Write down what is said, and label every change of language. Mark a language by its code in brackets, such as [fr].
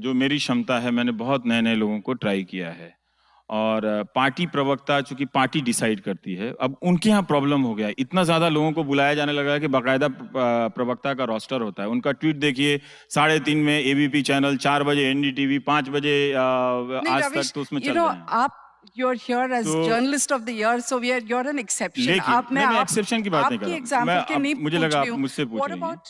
[hi] जो मेरी क्षमता है, मैंने बहुत नए लोगों को ट्राई किया है। और पार्टी प्रवक्ता, चूंकि पार्टी डिसाइड करती है, अब उनके यहाँ प्रॉब्लम हो गया है। इतना ज्यादा लोगों को बुलाया जाने लगा है कि बाकायदा प्रवक्ता का रोस्टर होता है। उनका ट्वीट देखिए, 3:30 में एबीपी चैनल, 4 बजे एनडीटीवी, 5 बजे आज तक, तो उसमें चल रहे हैं। [en] आप you're here as journalist of the year, so you're an exception. [hi] मैं एक्सेप्शन की बात नहीं कर रहा हूँ। मुझे लगा आप मुझसे पूछ रही हैं।